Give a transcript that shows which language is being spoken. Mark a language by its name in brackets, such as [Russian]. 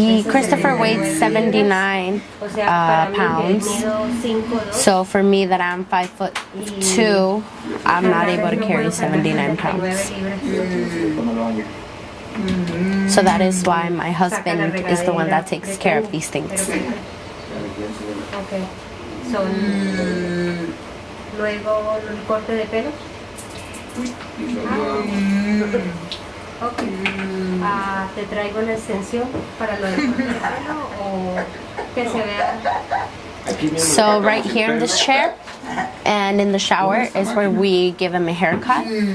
[English] Christopher weighs 79 pounds. So for me, that I'm 5'2", I'm not able to carry 79 pounds. So that is why my husband is the one that takes care of these things. Okay. [Spanish] So, luego el corte de pelo. Okay. Te traigo la extensión para lo del corte de pelo o que se vea. [English] So right here in this chair and in the shower is where we give him a haircut.